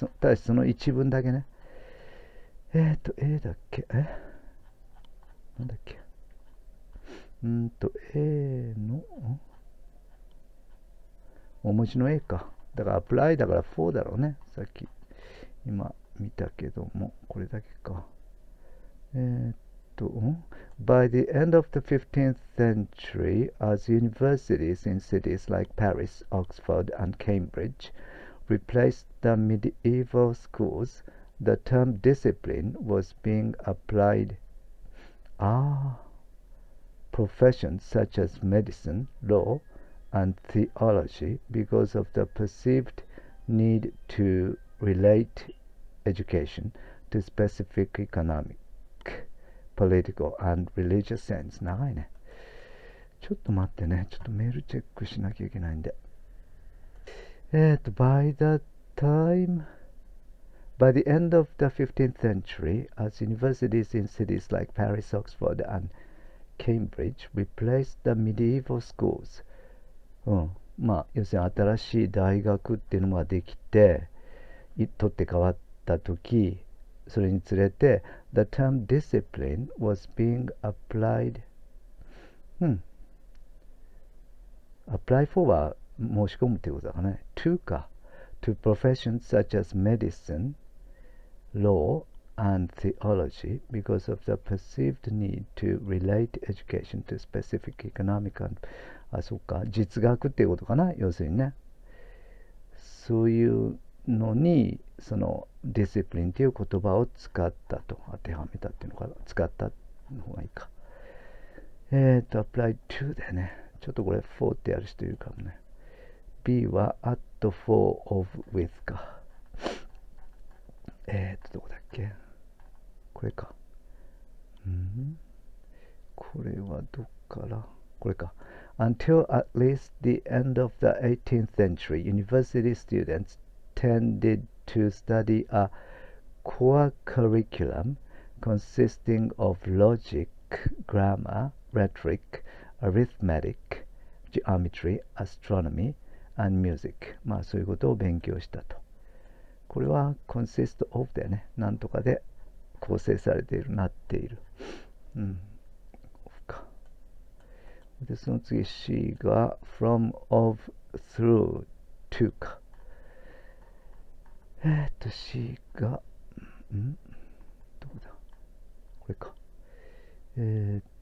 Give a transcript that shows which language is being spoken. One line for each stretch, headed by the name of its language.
Japanese: ただしその一文だけね。A だっけなんだっけA の、大文字の A か。だから apply だから4だろうね。さっき、今見たけども、これだけか。
English: By the end of the 15th century, as universities in cities like Paris, Oxford, and Cambridge replaced the medieval schools, the term discipline was being applied. Professions such as medicine, law, and theology because of the perceived need to relate education to specific economic, political, and religious sense。
Japanese: 長いね。ちょっと待ってね。ちょっとメールチェックしなきゃいけないんで。
English: by the end of the 15th century, as universities in cities like Paris, Oxford, and Cambridge replaced the medieval schools。
Japanese: まあ、要するに新しい大学っていうのができて、取って変わった時、それにつれて、
English: the term discipline was being applied。
Japanese: apply for は申し込むっていうことだからね。 to か。
English: to professions such as medicine, law, and theology because of the perceived need to relate education to specific economic and
Japanese: そうか、実学っていうことかな、要するにね。そういうのに、そのディシプリンっていう言葉を使ったと、当てはめたっていうのかな、使ったの方がいいか。 apply to でね、ちょっとこれ4ってやる人いるかもね。 B は at for of with か。どこだっけこれか。これはどっからこれか。
English: Until at least the end of the 18th century, university students tended to study a core curriculum consisting of logic, grammar, rhetoric, arithmetic, geometry, astronomy, and music。
Japanese: まあそういうことを勉強したと。これは consist of だよね。なんとかで構成されている、なっている。で、その次 C が from, of, through, to か。 C が、どこだこれか。